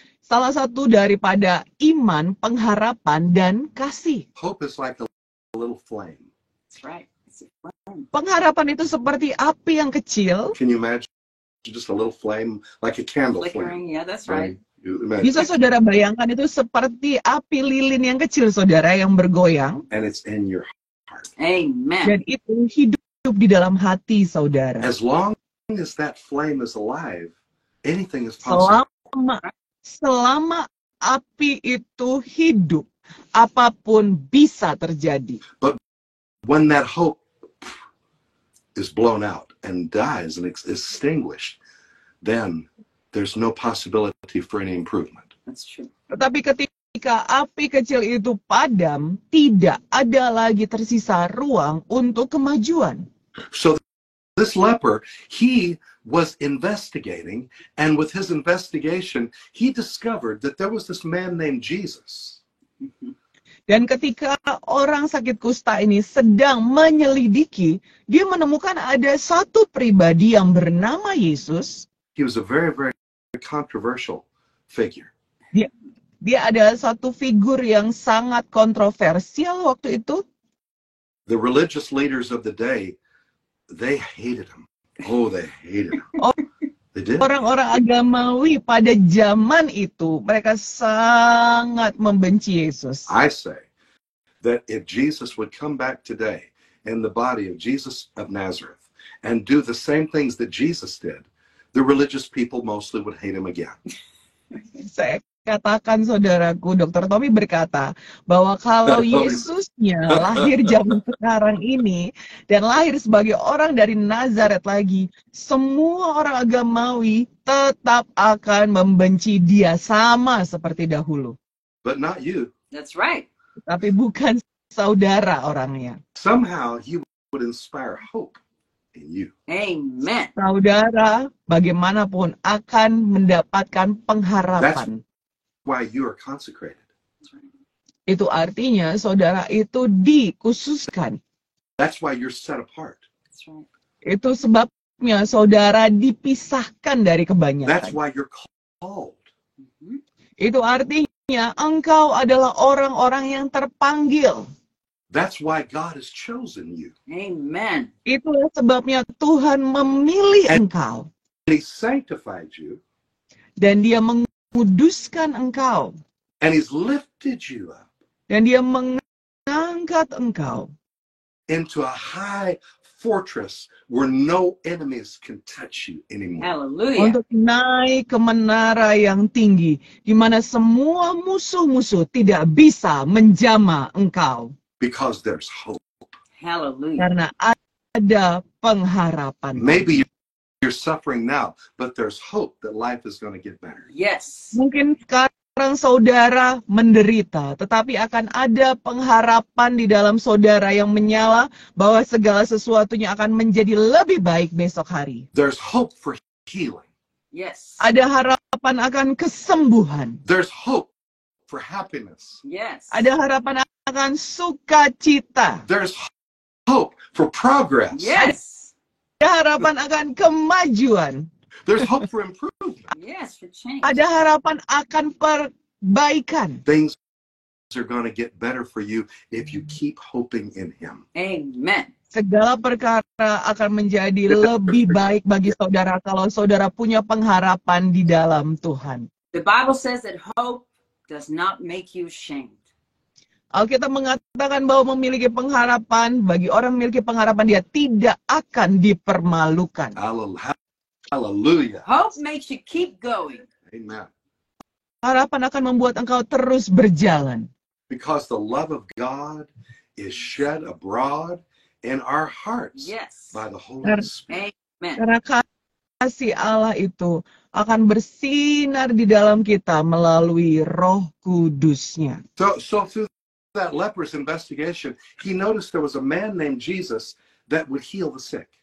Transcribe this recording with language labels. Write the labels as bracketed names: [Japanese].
[Indonesian] Salah satu daripada iman, pengharapan, dan kasih. [English] Hope is like a little flame. That's right. It's a flame. [Indonesian] Pengharapan itu seperti api yang kecil. [English] Can you imagine just a little flame, like a candle flame? Flickering. Yeah, that's right. You imagine. [Indonesian] Bisa saudara bayangkan itu seperti api lilin yang kecil, saudara, yang bergoyang. [English] And it's in your heart. Amen. [Indonesian] Dan itu hidup di dalam hati saudara. [English] As long as that flame is alive, anything is possible. [Indonesian] Selama api itu hidup, apapun bisa terjadi. [English] But when that hope is blown out and dies and is extinguished, then there's no possibility for any improvement. That's true. [Indonesian] Tetapi ketika api kecil itu padam, tidak ada lagi tersisa ruang untuk kemajuan. [English] So this leper, he was investigating, and with his investigation, he discovered that there was this man named Jesus. [Indonesian] Dan ketika orang sakit kusta ini sedang menyelidiki, dia menemukan ada satu pribadi yang bernama Yesus. [English] He was a very, very controversial figure. [Indonesian] Dia adalah satu figur yang sangat kontroversial waktu itu. [English] The religious leaders of the day, they hated him. Oh, they hated him. They did. [Indonesian] Orang-orang agamawi pada zaman itu, mereka sangat membenci Yesus. [English] I say that if Jesus would come back today in the body of Jesus of Nazareth and do the same things that Jesus did, the religious people mostly would hate him again. [Indonesian] Saya katakan, saudaraku, Dr. Tommy berkata bahwa kalau Yesusnya lahir zaman sekarang ini dan lahir sebagai orang dari Nazaret lagi, semua orang agamawi tetap akan membenci dia sama seperti dahulu. [English] But not you. That's right. [Indonesian] Tapi bukan saudara orangnya. [English] Somehow he would inspire hope in you. Amen. [Indonesian] Saudara bagaimanapun akan mendapatkan pengharapan. [English] Why you are consecrated. [Indonesian] Itu artinya saudara itu dikhususkan. [English] That's why you're set apart. That's right. [Indonesian] Itu sebabnya saudara dipisahkan dari [English] That's [Indonesian] kebanyakan. [English] why you're called. [Indonesian] Itu artinya engkau adalah orang-orang yang terpanggil. [English] That's why God has chosen you. Amen. [Indonesian] Itulah sebabnya Tuhan memilih engkau. [English] He sanctified you. [Indonesian] Dan dia menguduskan engkau. [English] And he's lifted you up. [Indonesian] Dan dia mengangkat mengangkat engkau [English] into a high fortress where no enemies can touch you anymore. Hallelujah. [Indonesian] untuk naik ke menara yang tinggi, di mana semua musuh-musuh tidak bisa menjamah engkau. [English] Because there's hope. Hallelujah. [Indonesian] Karena ada pengharapan. [English] Maybe you're suffering now, but there's hope that life is going to get better. Yes. [Indonesian] Mungkin sekarang saudara menderita, tetapi akan ada pengharapan di dalam saudara yang menyala bahwa segala sesuatunya akan menjadi lebih baik besok hari. [English] There's hope for healing. Yes. [Indonesian] Ada harapan akan kesembuhan. [English] There's hope for happiness. Yes. [Indonesian] Ada harapan akan sukacita. [English] There's hope for progress. Yes. [Indonesian] Ada harapan akan kemajuan. [English] There's hope for improvement. Yes, for change. [Indonesian] Ada harapan akan perbaikan. [English] Things are going to get better for you if you keep hoping in Him. Amen. [Indonesian] Segala perkara akan menjadi lebih baik bagi saudara kalau saudara punya pengharapan di dalam Tuhan. [English] The Bible says that hope does not make you ashamed. [Indonesian] Alkitab mengatakan bahwa memiliki pengharapan, bagi orang memiliki pengharapan dia tidak akan dipermalukan. [English] Hallelujah. Hope makes you keep going. Amen. [Indonesian] Harapan akan membuat engkau terus berjalan. [English] Because the love of God is shed abroad in our hearts Yes. by the Holy Spirit. Amen. [Indonesian] Karena kasih Allah itu akan bersinar di dalam kita melalui Roh Kudus-Nya. [English] So through that leper's investigation, he noticed there was a man named Jesus that would heal the sick.